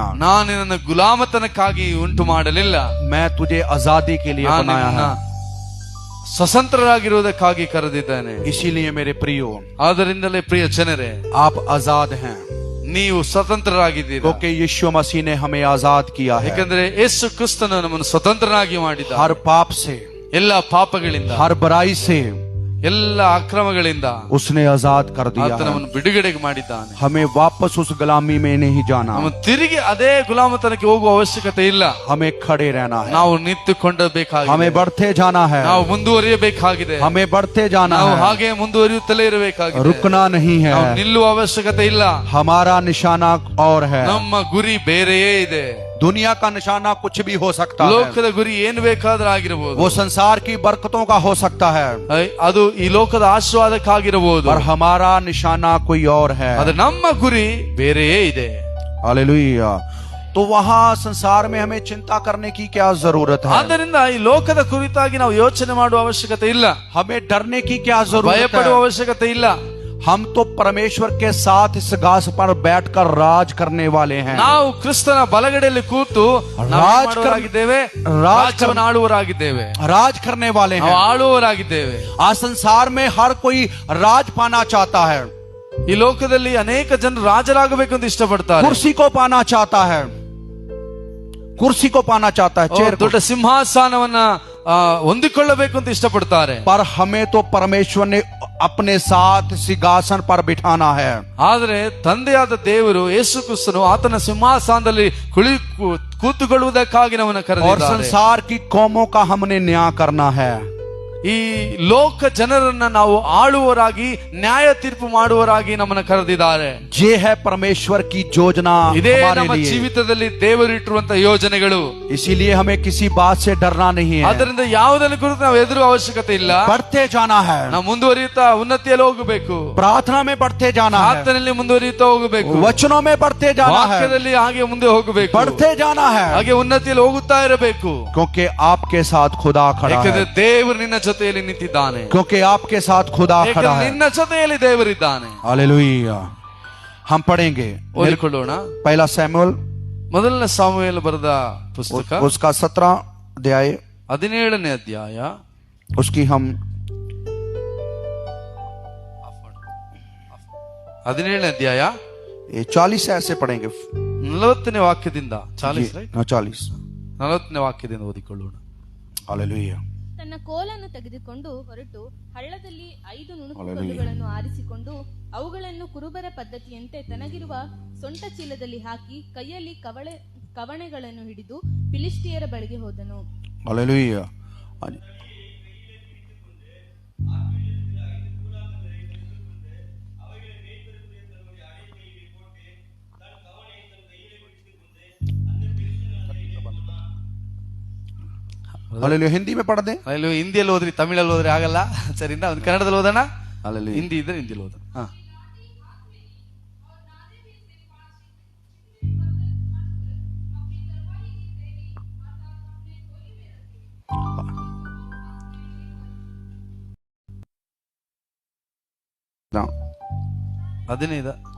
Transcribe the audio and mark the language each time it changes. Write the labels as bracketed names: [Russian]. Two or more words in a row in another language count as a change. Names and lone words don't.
[Kannada] ನಾನು ನನ್ನ ಗುಲಾಮತನಕ್ಕಾಗಿ ಉಂಟು ಮಾಡಲಿಲ್ಲ, [Hindi] मैं तुझे आजादी के लिए [Kannada] ನಾನು [Hindi] बनाया [Kannada] ನಿನ್ನ [Hindi] है। [Kannada] ಸ್ವತಂತ್ರರಾಗಿರುವುದಕ್ಕಾಗಿ ಕರೆದಿದ್ದಾನೆ. [Hindi] इसीलिए मेरे प्रियो, [Kannada] ಆದ್ದರಿಂದಲೇ ಪ್ರಿಯ ಜನರೇ, [Hindi] आप आजाद हैं, [Kannada] ನೀವು ಸ್ವತಂತ್ರರಾಗಿದ್ದೀರಿ. [Hindi] क्योंकि यीशु मसीह ने हमें आजाद किया है, [Kannada] ಯಾಕಂದ್ರೆ ಯೇಸು ಕ್ರಿಸ್ತನು ನಮ್ಮನ್ನು ಸ್ವತಂತ್ರನಾಗಿ ಮಾಡಿದ. [Hindi] हर पाप से, [Kannada] ಎಲ್ಲ ಪಾಪಗಳಿಂದ, [Hindi] हर बुराई से [Kannada] ಎಲ್ಲ ಅಕ್ರಮಗಳಿಂದ [Hindi] उसने आजाद कर दिया [Kannada] ಆತ [Hindi] है। [Kannada] ನಮ್ಮನ್ನು ಬಿಡುಗಡೆಗೆ ಮಾಡಿದ್ದಾನೆ. [Hindi] हमें वापस उस गुलामी में नहीं जाना, [Kannada] ನಮ್ಮ ತಿರುಗಿ ಅದೇ ಗುಲಾಮತನಕ್ಕೆ ಹೋಗುವ ಅವಶ್ಯಕತೆ ಇಲ್ಲ. [Hindi] हमें खड़े रहना है, [Kannada] ನಾವು ನಿಂತುಕೊಂಡಬೇಕಾಗಿದೆ, [Hindi] हमें बढ़ते जाना है, [Kannada] ನಾವು ಮುಂದುವರಿಯಬೇಕಾಗಿದೆ, [Hindi] हमें बढ़ते जाना [Kannada] ನಾವು [Hindi] है, [Kannada] ಹಾಗೆ ಮುಂದುವರಿಯುತ್ತಲೇ ಇರಬೇಕಾಗಿದೆ. [Hindi] रुकना नहीं [Kannada] ನಾವು [Hindi] है। [Kannada] ನಿಲ್ಲುವ ಅವಶ್ಯಕತೆ ಇಲ್ಲ. [Hindi] हमारा निशाना और है, [Kannada] ನಮ್ಮ ಗುರಿ ಬೇರೆಯೇ ಇದೆ. [Hindi] दुनिया का निशाना कुछ भी हो सकता है, [Kannada] ಲೋಕದ ಗುರಿ ಏನು ಬೇಕಾದ್ರೂ ಆಗಿರಬಹುದು. [Hindi] वो संसार की बरकतों का हो सकता है, [Kannada] ಅದು ಈ ಲೋಕದ ಆಶೀರ್ವಾದಕ್ಕಾಗಿರಬಹುದು. [Hindi] पर हमारा निशाना कोई और है। [Kannada] ಆದ್ರೆ ನಮ್ಮ ಗುರಿ ಬೇರೆಯೇ ಇದೆ. [Hindi] हालेलुया। तो वहां संसार में हमें चिंता करने की क्या जरूरत है? [Kannada] ಆದ್ದರಿಂದ ಈ ಲೋಕದ ಕುರಿತಾಗಿ ನಾವು ಯೋಚನೆ ಮಾಡುವ ಅವಶ್ಯಕತೆ ಇಲ್ಲ, [Hindi] हमें डरने की क्या जरूरत [Kannada] ಭಯಪಡುವ [Hindi] है? [Kannada] ಅವಶ್ಯಕತೆ ಇಲ್ಲ. [Hindi] हम तो परमेश्वर के साथ इस घास पर बैठकर राज करने वाले हैं। [Kannada] ನಾವು ಕ್ರಿಸ್ತನ ಬಲಗಡೆಯಲ್ಲಿ ಕೂತು ರಾಜರಾಗಿದ್ದೇವೆ, ರಾಜ್ಯವನ್ನು ಆಳುವರಾಗಿದ್ದೇವೆ, [Hindi] राज करने वाले [Kannada] ನಾವು [Hindi] हैं। [Kannada] ಆಳುವರಾಗಿದ್ದೇವೆ. [Hindi] आज संसार में हर कोई राज पाना चाहता है, [Kannada] ಈ ಲೋಕದಲ್ಲಿ ಅನೇಕ ಜನರು ರಾಜರಾಗಬೇಕು ಅಂತ ಇಷ್ಟಪಡ್ತಾರೆ, [Hindi] कुर्सी को पाना चाहता है, कुर्सी को पाना चाहता है, चेयर को। [Kannada] ದೊಡ್ಡ ಸಿಂಹಾಸನವನ್ನ ಹೊಂದಿಕೊಳ್ಳಬೇಕು ಅಂತ ಇಷ್ಟಪಡ್ತಾರೆ. [Hindi] पर हमें तो परमेश्वर ने अपने साथ सिंहासन पर बिठाना है। [Kannada] ಆದ್ರೆ ತಂದೆಯಾದ ದೇವರು ಯೇಸು ಕ್ರಿಸ್ತನು ಆತನ ಸಿಂಹಾಸನದಲ್ಲಿ ಕೂತುಕೊಳ್ಳುವುದಕ್ಕಾಗಿ ನಮ್ಮನ್ನು [Hindi] और [Kannada] ಕರೆದಿದ್ದಾರೆ. [Hindi] संसार की कौमों का हमने न्याय करना है। [Kannada] ಈ ಲೋಕ ಜನರನ್ನ ನಾವು ಆಳುವರಾಗಿ ನ್ಯಾಯ ತೀರ್ಪು ಮಾಡುವರಾಗಿ ನಮ್ಮನ್ನ ಕರೆದಿದ್ದಾರೆ. [Hindi] ये है परमेश्वर की योजना [Kannada] ಇದೇ [Hindi] हमारे [Kannada] ನಮ್ಮ [Hindi] लिए। [Kannada] ಜೀವಿತದಲ್ಲಿ ದೇವರಿಟ್ಟಿರುವಂತ ಯೋಜನೆಗಳು. [Hindi] इसीलिए हमें किसी बात से डरना नहीं है, [Kannada] ಅದರಿಂದ ಯಾವುದನ್ನು ಕುರಿತು ನಾವು ಹೆದರುವ ಅವಶ್ಯಕತೆ ಇಲ್ಲ. [Hindi] बढ़ते जाना है, [Kannada] ನಾವು ಮುಂದುವರಿಯುತ್ತಾ ಉನ್ನತಿಯಲ್ಲಿ ಹೋಗಬೇಕು. [Hindi] प्रार्थना में बढ़ते जाना है, [Kannada] ಪ್ರಾರ್ಥನೆಯಲ್ಲಿ ಮುಂದುವರಿಯುತ್ತಾ ಹೋಗಬೇಕು. [Hindi] वचनों में बढ़ते जाना है, [Kannada] ವಾಕ್ಯದಲ್ಲಿ ಹಾಗೆ ಮುಂದೆ ಹೋಗಬೇಕು. [Hindi] बढ़ते जाना है, [Kannada] ಹಾಗೆ ಉನ್ನತಿಯಲ್ಲಿ ಹೋಗುತ್ತಾ ಇರಬೇಕು. [Hindi] क्योंकि आपके साथ खुदा खड़ा [Kannada] ಯಾಕಂದ್ರೆ [Hindi] है, [Kannada] ದೇವರು ನಿನ್ನ ಜೊತೆಯಲ್ಲಿ ನಿಂತಿದ್ದಾನೆ. [Hindi] क्योंकि आपके साथ खुदा खड़ा [Kannada] ಯಾಕಂದ್ರೆ [Hindi] है। [Kannada] ನಿನ್ನ ಜೊತೆಯಲ್ಲಿ ದೇವರಿದ್ದಾನೆ. [Hindi] हालेलुया। हम पढ़ेंगे [Kannada] ಓದಿಕೊಳ್ಳೋಣ. [Hindi] पहला सैमुएल [Kannada] ಮೊದಲನೇ ಸಾಮುವೇಲ ಬರೆದ ಪುಸ್ತಕ [Hindi] उसका 17 अध्याय, [Kannada] 17ನೇ ಅಧ್ಯಾಯ. [Hindi] उसकी हम [Kannada] 17ನೇ ಅಧ್ಯಾಯ [Hindi] 40 से ऐसे पढ़ेंगे। [Kannada] 40ನೇ ವಾಕ್ಯದಿಂದ 40 ರೈಟ್, 40। 40ನೇ ವಾಕ್ಯದಿಂದ ಓದಿಕೊಳ್ಳೋಣ. [Hindi] हालेलुया। [Kannada] ತನ್ನ ಕೋಲನ್ನು ತೆಗೆದುಕೊಂಡು ಹೊರಟು ಹಳ್ಳದಲ್ಲಿ 5 ನುಣುಕುಗಳನ್ನು ಆರಿಸಿಕೊಂಡು ಅವುಗಳನ್ನು ಕುರುಬರ ಪದ್ಧತಿಯಂತೆ ತನಗಿರುವ ಸೊಂಟ ಚೀಲದಲ್ಲಿ ಹಾಕಿ ಕೈಯಲ್ಲಿ ಕವಣೆಗಳನ್ನು ಹಿಡಿದು ಫಿಲಿಷ್ಟಿಯರ ಬಳಿಗೆ ಹೋದನು. [Hindi] हालेलुया। हालेलुया। हिंदी में पढ़ दें। [Kannada] ಅಲ್ಲಿ ಹಿಂದಿಯಲ್ಲಿ ಹೋದ್ರಿ, ತಮಿಳಲ್ಲಿ ಹೋದ್ರೆ ಆಗಲ್ಲ. ಸರಿನಾ? ಒಂದು ಕನ್ನಡದಲ್ಲಿ ಓದೋಣ. [Hindi] हालेलुया। [Kannada] ಹಿಂದಿ ಇದ್ರೆ ಹಿಂದಿಯಲ್ಲಿ ಓದೋಣ. ಹಾ. [Hindi] हाँ। 15